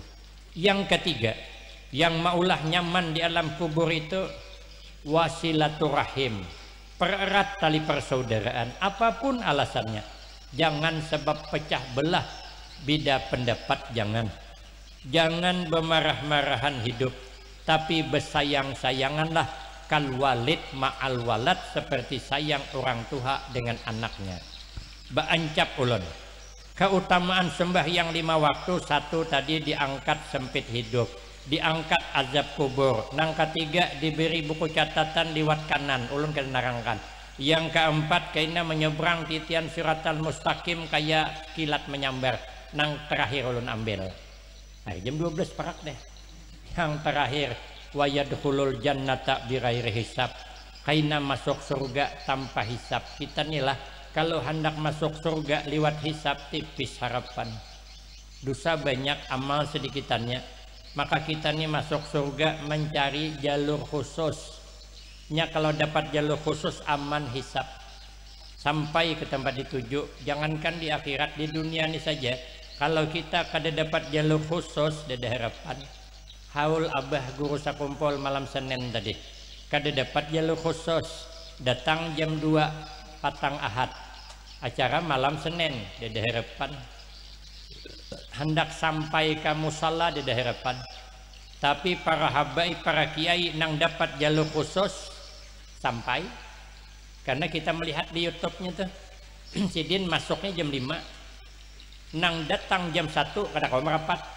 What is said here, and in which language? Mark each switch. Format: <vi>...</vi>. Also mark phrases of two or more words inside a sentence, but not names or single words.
<bjn>Yang ketiga, yang maulah nyaman di alam kubur itu wasilaturahim, pererat tali persaudaraan, apapun alasannya. Jangan sebab pecah belah beda pendapat, jangan bermarah-marahan hidup, tapi bersayang-sayanganlah</bjn> <ar>كالوالد مع الولد,</ar> <bjn>seperti sayang orang tua dengan anaknya. Baancap ulun keutamaan sembahyang 5 waktu. 1 tadi diangkat sempit hidup, diangkat azab kubur. Nang ketiga diberi buku catatan liwat kanan, ulun kena nerangkan. Yang keempat kaina menyeberang titian</bjn> <ar>الصراط المستقيم</ar> <bjn>kayak kilat menyambar. Nang terakhir ulun ambil jam 12 perak deh. Yang terakhir</bjn> <ar>ويدخل الجنة بغير حساب,</ar> <bjn>kaina masuk surga tanpa hisab. Kita inilah kalau hendak masuk surga lewat hisab tipis harapan, dosa banyak amal sedikitannya. Maka kita ini masuk surga mencari jalur khususnya. Kalau dapat jalur khusus aman hisab sampai ke tempat dituju. Jangankan di akhirat, di dunia ini saja kalau kita kada dapat jalur khusus, ada harapan. Haul abah guru sakumpul malam Senin tadi, kada dapat jalur khusus, datang jam 2 patang ahad, acara malam Senin, ada harapan. Hendak sampai ke musalla, ada harapan. Tapi para habaib, para kiai nang dapat jalur khusus sampai, karena kita melihat di YouTube-nya tuh sidin masuknya jam 5, nang datang jam 1 kada kau merapat.</bjn>